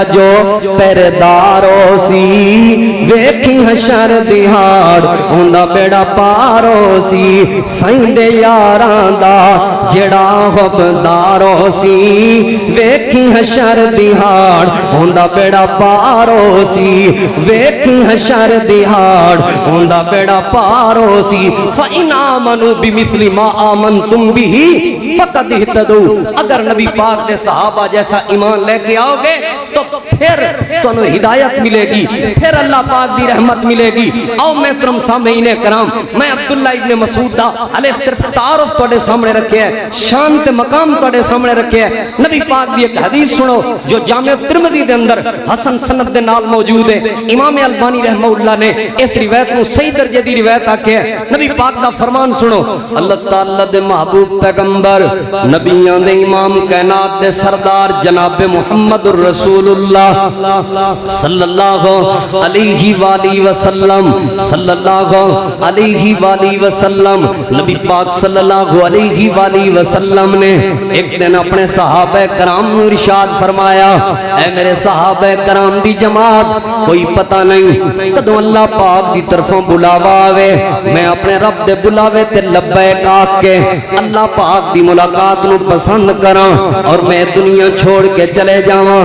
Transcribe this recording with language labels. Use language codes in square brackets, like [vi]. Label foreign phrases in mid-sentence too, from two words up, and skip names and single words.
[pa] جو پہریدارو سی ویکھی حشر دیہاڑ اوندا بیڑا پارو سی سائیں دے یاراں دا جیہڑا حبدارو سی ویکھی حشر دیہاڑ اوندا بیڑا پارو سی ویکھی حشر دیہاڑ اوندا بیڑا پارو سی [ar] فإن آمنوا بمثل ما آمنتم به فقد اهتدوا [pa] اگر نبی پاک دے صحابہ جیسا ایمان لے کے آؤ گے تو پھر تہانوں ہدایت ملے گی پھر اللہ پاک دی رحمت ملے گی. آؤ محترم سامعینِ کرام میں عبداللہ ابن مسعود دا ہلے صرف تعارف تہاڈے سامنے رکھے ہے شان تے مقام تہاڈے سامنے رکھے ہے. نبی پاک دی ایک حدیث سنو جو جامع ترمذی دے اندر حسن سند دے نال موجود ہے. امام البانی رحمہ اللہ نے اس روایت کو صحیح درجے دی روایت آکھے ہے. نبی پاک دا فرمان سنو اللہ تعالیٰ دے محبوب پیغمبر نبیاں دے امام کائنات دے سردار جناب محمد رسول اللہ [ar] صلى الله عليه وسلم [pa] نبی پاک [ar] صلى الله عليه وسلم [pa] نے ایک دن اپنے صحابہ کرام کو ارشاد فرمایا اے میرے صحابہ کرام دی جماعت کوئی پتہ نہیں کدوں اللہ پاک دی طرفوں بلاوا آوے میں اپنے رب دے بلاوے تے لبیک آ کے اللہ پاک دی ملاقات نوں پسند کراں اور میں دنیا چھوڑ کے چلے جاواں.